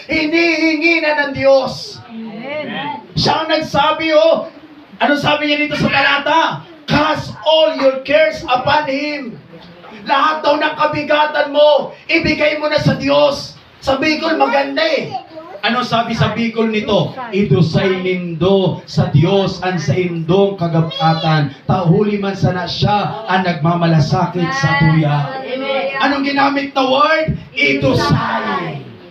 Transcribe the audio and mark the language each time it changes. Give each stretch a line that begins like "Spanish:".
Filipino: Hinihingi na ng Diyos. Amen. Siya ang nagsabi, oh. Ano sabi niya dito sa talata?
English: Cast all your cares upon Him.
Filipino: Lahat daw ng kabigatan mo, ibigay mo na sa Diyos. Sa Bicol, maganda eh. Ano sabi sa Bicol nito?
Bikol: Idusay nindo sa Diyos ang sa indong kagabatan. Tahuli man sana siya ang nagmamalasakit sa tuya.
Filipino: Anong ginamit na word? Idusay.